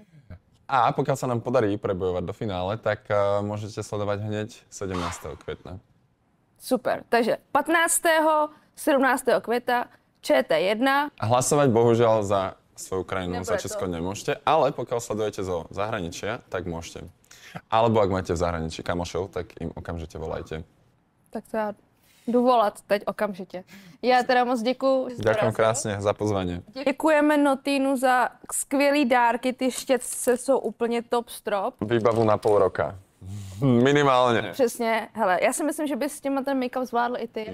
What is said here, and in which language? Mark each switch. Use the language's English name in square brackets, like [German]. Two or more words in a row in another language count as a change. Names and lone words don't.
[Czech] A pokud se nám podarí prebojovat do finále, tak můžete sledovat hned 17. května. Super, takže 15. 17. května ČT1. A hlasovat bohužel za svou krajinu, za Česko nemůžete, ale pokud sledujete zo zahraničia, tak můžete. [Slovak] Alebo ak máte v zahraničí kamošov, tak im okamžite volajte. [Czech] Tak to já jdu volat teď okamžitě. Já teda moc děkuju. [Slovak] Ďakujem krásně za pozvání. [Czech] Děkujeme Notínu za skvělý dárky, ty štětce jsou úplně top strop. Výbavu na půl roka. Minimálně. Přesně, hele, já si myslím, že bys s těma ten make-up zvládl i ty.